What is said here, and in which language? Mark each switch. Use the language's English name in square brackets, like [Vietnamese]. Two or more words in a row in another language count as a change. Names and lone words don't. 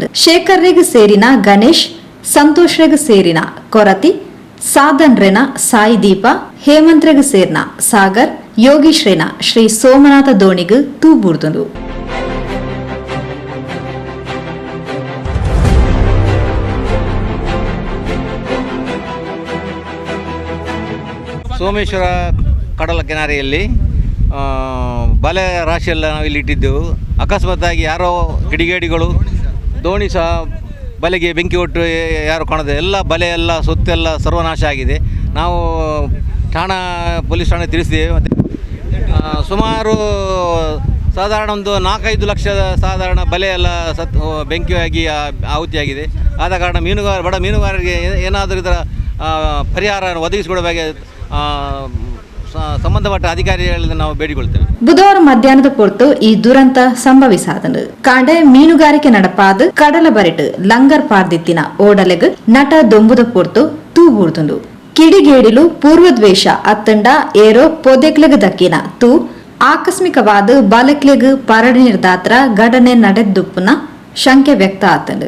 [Tulu] ಶೇಖರ್ರೆಗ್ ಸೇರಿನ ಗಣೇಶ್, ಸಂತೋಷ್ರೆಗ್ ಸೇರಿನ ಕೊರತಿ, ಸಾಧನ್ರೆನ ಸಾಯಿ ದೀಪ, ಹೇಮಂತ್ರೆಗ್ ಸೇರಿನ ಸಾಗರ್, ಯೋಗೀಶ್ರೇನ ಶ್ರೀ ಸೋಮನಾಥ ದೋಣಿಗ್ ತೂ ಬೂರ್ದುಂಡು. [Kannada] ಸೋಮೇಶ್ವರ ಕಡಲ ಕಿನಾರೆಯಲ್ಲಿ ಬಲೆ ರಾಶಿಯೆಲ್ಲ ನಾವು ಇಲ್ಲಿ ಇಟ್ಟಿದ್ದೆವು. ಅಕಸ್ಮಾತ್ತಾಗಿ ಯಾರೋ ಕಿಡಿಗೇಡಿಗಳು ದೋಣಿ ಸಹ ಬಲೆಗೆ ಬೆಂಕಿ ಕೊಟ್ಟು ಯಾರು ಕಾಣದೆ ಎಲ್ಲ ಬಲೆ ಎಲ್ಲ ಸೊತ್ತೆಲ್ಲ ಸರ್ವನಾಶ ಆಗಿದೆ. ನಾವು ಠಾಣಾ ಪೊಲೀಸ್ ಠಾಣೆ ತಿಳಿಸಿದ್ದೇವೆ. ಮತ್ತು ಸುಮಾರು ಸಾಧಾರಣ ಒಂದು 4-5 ಲಕ್ಷದ ಸಾಧಾರಣ ಬಲೆ ಎಲ್ಲ ಬೆಂಕಿಯಾಗಿ ಆಹುತಿಯಾಗಿದೆ. ಆದ ಕಾರಣ ಬಡ ಮೀನುಗಾರರಿಗೆ ಏನಾದರೂ ಇದರ ಪರಿಹಾರ ಒದಗಿಸಿಕೊಡಬೇಕು ಸಂಬಂಧಪಟ್ಟ ಅಧಿಕಾರಿಗಳಿಂದ ನಾವು ಬೇಡಿಕೊಳ್ತೇವೆ. [Tulu] ಬುಧವಾರ ಮಧ್ಯಾಹ್ನದ ಪೊರ್ತು ಈ ದುರಂತ ಸಂಭವಿಸಾದನು. ಕಾಂಡೆ ಮೀನುಗಾರಿಕೆ ನಡಪಾದ ಕಡಲಬರಿಟ್ ಲಂಗರ್ ಪಾರ್ದಿತ್ತಿನ ಓಡಲೆಗ್ ನಟ ದೊಂಬುದ ಪೊರ್ತು ತೂ ಬೂರ್ದುಂಡು. ಕಿಡಿಗೇಡಿಲು ಪೂರ್ವದ್ವೇಷ ಅತ್ತಂಡ ಏರೋ ಪೊದೆಕ್ಲೆಗ್ ದಕ್ಕಿನ ತೂ ಆಕಸ್ಮಿಕವಾದ ಬಲೆಕ್ಲೆಗ್ ಪರಡಿ ನಿರ್ದಾತ್ರ ಘಟನೆ ನಡೆದ್ದುಪ್ಪುನ ಶಂಕೆ ವ್ಯಕ್ತ ಆತಂಡು.